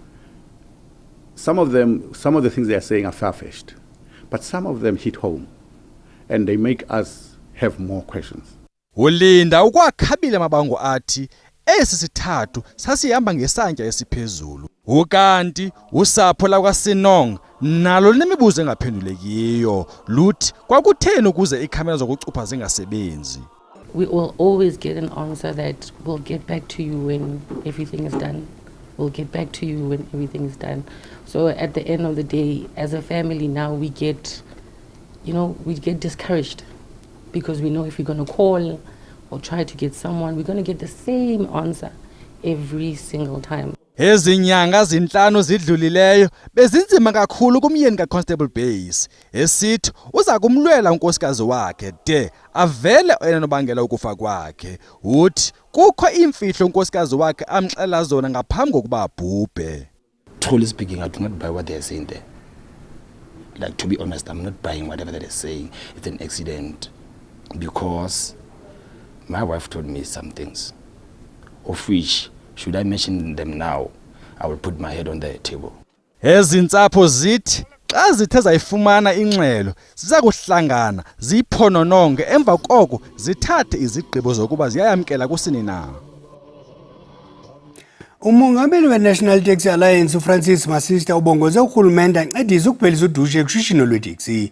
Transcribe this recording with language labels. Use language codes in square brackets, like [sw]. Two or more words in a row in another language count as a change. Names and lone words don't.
[en] Some of the things they are saying are far-fetched, but some of them hit home and they make us have more questions. [xh] Ulinda ukwakhabile mabango athi esi sithathu sasihamba ngesantya esiphezulu. Ukanti usapho lakwaSinong nalo nemibuzo engaphendulekiyo luthi kwakutheni ukuze ikhamera zokucupha zingasebenzi. [en] We will always get an answer that we'll get back to you when everything is done. We'll get back to you when everything is done. So at the end of the day, as a family now, we get discouraged because we know if we're going to call or try to get someone, we're going to get the same answer every single time. [xh] Ezinyanga zinhlanu zidlulileyo bezinzima kakhulu kumyeni kaConstable Base esithi uza kumlwela unkosikazi wakhe de avele enobangela ukufa kwakhe uthi kukho imfihlo unkosikazi wakhe amxela zona ngaphambi kokuba abhubhe. [en] Truly speaking, I do not buy what they are saying there. Like, to be honest, I'm not buying whatever they're saying. It's an accident because my wife told me some things of which Should I mention them now? I will put my head on the table. [xh] Ezintsapho zithi xa zithe zayifumana ingxelo ziza kuhlangana ziphonononge emva koko zithathe izigqibo zokuba ziyayamkela kusini na. Umongameli we-National Taxi Alliance uFrancis Masista ubongoze urhulumente ancedise ukuphelisa udushe ekushishino lweteksi.